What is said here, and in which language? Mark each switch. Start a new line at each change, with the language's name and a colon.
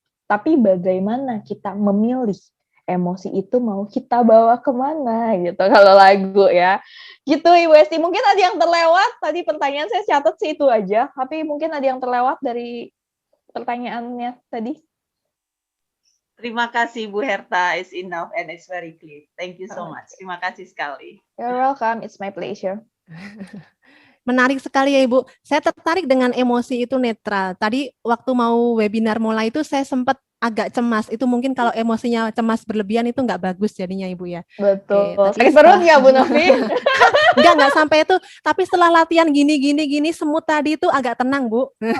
Indonesian: Tapi bagaimana kita memilih emosi itu mau kita bawa kemana gitu, kalau lagu ya. Gitu Ibu Esti, mungkin ada yang terlewat, tadi pertanyaan saya catat sih itu aja, tapi mungkin ada yang terlewat dari pertanyaannya tadi. Terima kasih
English: Bu Herta, it's enough and it's very clear. Thank you so much.
Indonesian: Terima kasih sekali.
English: You're welcome, it's my pleasure.
Indonesian: Menarik sekali ya Ibu. Saya tertarik dengan emosi itu netral. Tadi waktu mau webinar mulai itu saya sempat agak cemas. Itu mungkin kalau emosinya cemas berlebihan itu nggak bagus jadinya Ibu ya. Betul. Oke, Sakit perut nggak Bu Novi? Enggak sampai itu. Tapi setelah latihan gini semut tadi itu agak tenang Bu.